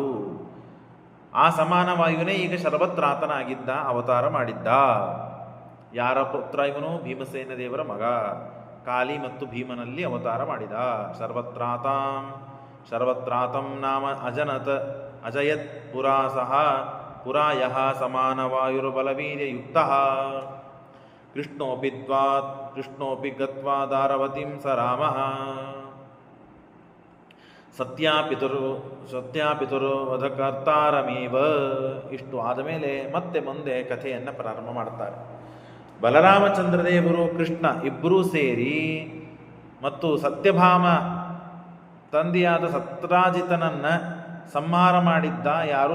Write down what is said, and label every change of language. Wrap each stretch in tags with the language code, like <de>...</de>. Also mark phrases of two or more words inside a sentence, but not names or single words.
<kn>ಆ ಸಮಾನ ವಾಯುವಿನೇ ಈಗ ಶರ್ವತ್ರಾತನಾಗಿದ್ದ, ಅವತಾರ ಮಾಡಿದ್ದ. ಯಾರ ಪುತ್ರ ಇವನು? ಭೀಮಸೇನ ದೇವರ ಮಗ. ಕಾಳಿ ಮತ್ತು ಭೀಮನಲ್ಲಿ ಅವತಾರ ಮಾಡಿದ.</kn> <sa>ಶರ್ವತ್ರಾತಂ ನಾಮ ಅಜಯತ್ ಪುರಾ ಸಹ ಪುರಾ ಯಃ ಸಮಾನ ವಾಯುರ್ಬಲವೀರ್ಯಯುಕ್ತಃ ಕೃಷ್ಣೋಪಿ ಗತ್ವಾ ದಾರವತಿಂ ಸ ರಾಮಃ ಸತ್ಯಾಪಿತುರು ವಧಕರ್ತಾರಮೇವ.</sa> <kn>ಇಷ್ಟು ಆದಮೇಲೆ ಮತ್ತೆ ಮುಂದೆ ಕಥೆಯನ್ನು ಪ್ರಾರಂಭ ಮಾಡ್ತಾರೆ. ಬಲರಾಮಚಂದ್ರದೇವರು ಕೃಷ್ಣ ಇಬ್ಬರೂ ಸೇರಿ ಮತ್ತು ಸತ್ಯಭಾಮ ತಂದೆಯಾದ ಸತ್ರಾಜಿತನನ್ನು ಸಂಹಾರ ಮಾಡಿದ್ದ ಯಾರು?</kn>